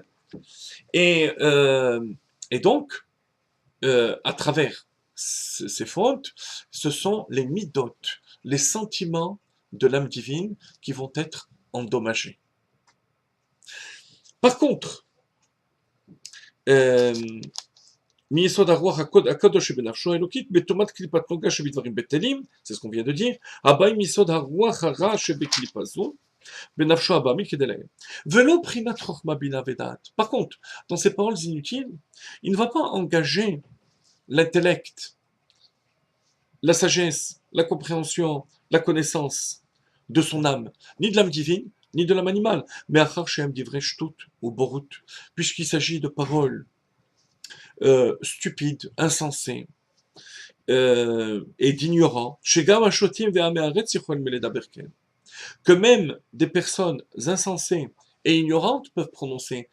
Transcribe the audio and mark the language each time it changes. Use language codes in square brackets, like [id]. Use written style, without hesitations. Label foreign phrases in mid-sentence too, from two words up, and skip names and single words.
[fr] Et, et donc, à travers ces fautes, ce sont les midot, les sentiments de l'âme divine qui vont être endommagés. Par contre, [he] מיסוד הרוח הקדוש שבנפשו האלוקית, בטומאת קליפת נוגה שבדברים בטלים, [fr] c'est ce qu'on vient de dire, [he] הבא מיסוד הרוח הרע שבקליפה זו, בנפשו הבא כדלהם. ולא בחינת חוכמה בינה ודעת. [fr] Par contre, dans ces paroles inutiles, il ne va pas engager l'intellect, la sagesse, la compréhension, la connaissance de son âme, ni de l'âme divine, ni de l'âme animale, mais [he] אחר שהם דברי שטות [fr] ou borut, puisqu'il s'agit de paroles stupides, insensés et d'ignorants, que même des personnes insensées et ignorantes peuvent prononcer.